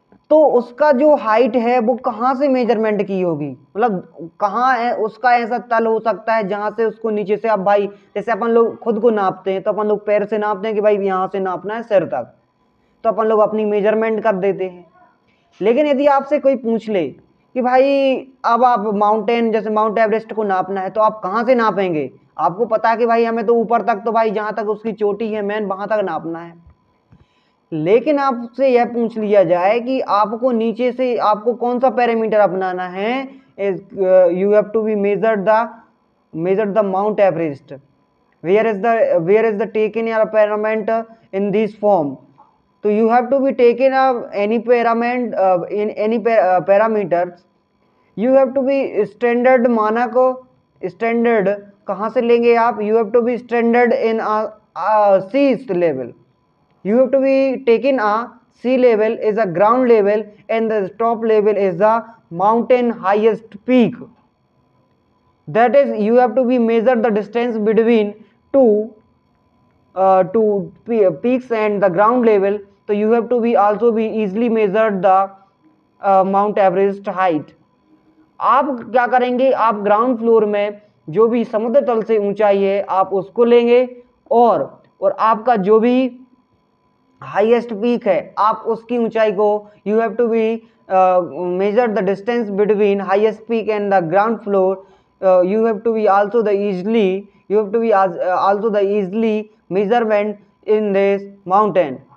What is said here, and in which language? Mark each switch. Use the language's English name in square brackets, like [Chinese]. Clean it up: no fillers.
[Hindi] तो उसका जो हाइट है वो कहाँ से मेजरमेंट की होगी, मतलब कहाँ है उसका ऐसा तल हो सकता है जहाँ से उसको नीचे से, अब भाई जैसे अपन लोग खुद को नापते हैं तो अपन लोग पैर से नापते हैं कि भाई यहाँ से नापना है सिर तक, तो अपन लोग अपनी मेजरमेंट कर देते हैं। लेकिन यदि आपसे कोई पूछ ले कि भाई अब आप माउंटेन, जैसे माउंट एवरेस्ट को नापना है, तो आप कहाँ से नापेंगे? आपको पता है कि भाई हमें तो ऊपर तक, तो भाई जहाँ तक उसकी चोटी है मेन वहाँ तक नापना है। लेकिन आपसे यह पूछ लिया जाए कि आपको नीचे से आपको कौन सा पैरामीटर अपनाना है, [English] you have to be measure the Mount Everest, where is the taken your pyramid in this form, so you have to be taken any pyramid in any parameters, you have to be standard, मानक standard [Hindi] कहाँ से लेंगे आप, [English] you have to be standard in sea level, you have to be taken a sea level is a ground level and the top level is the mountain highest peak, that is you have to be measure the distance between two to peaks and the ground level, so you have to be also be easily measured the Mount Everest height. [Hindi] आप क्या करेंगे, आप ground floor में जो भी समुद्र तल से ऊंचाई है आप उसको लेंगे, और आपका जो भी हाईएस्ट पीक है आप उसकी ऊंचाई को, [English] You have to be measure the distance between highest peak and the ground floor, you have to be also the easily, you have to be also the easily measurement in this mountain.